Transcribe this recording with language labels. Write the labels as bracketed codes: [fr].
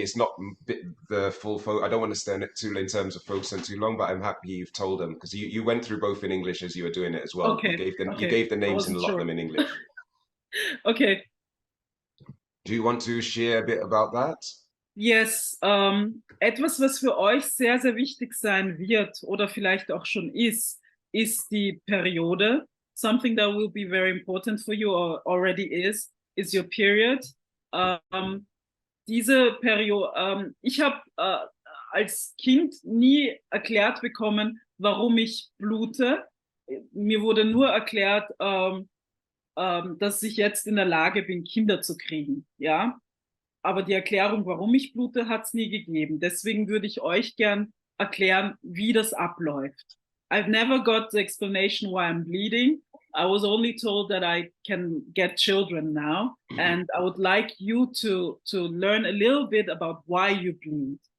[en] It's not the full. I don't want to stand it too in terms of focusing too long. But I'm happy you've told them because you went through both in English as you were doing it as well. Okay. You gave the names and a lot of them in English. Okay. Do you want to share a bit about that? Yes. [de] Etwas, was für euch sehr, sehr wichtig sein wird oder vielleicht auch schon ist die Periode. [en] Something that will be very important for you or already is your period. [de] Diese Periode, ich habe als Kind nie erklärt bekommen, warum ich blute. Mir wurde nur erklärt, dass ich jetzt in der Lage bin, Kinder zu kriegen. Ja, aber die Erklärung, warum ich blute, hat es nie gegeben. Deswegen würde ich euch gern erklären, wie das abläuft. [en] I've never got the explanation why I'm bleeding. I was only told that I can get children now, and I would like you to learn a little bit about why you bleed.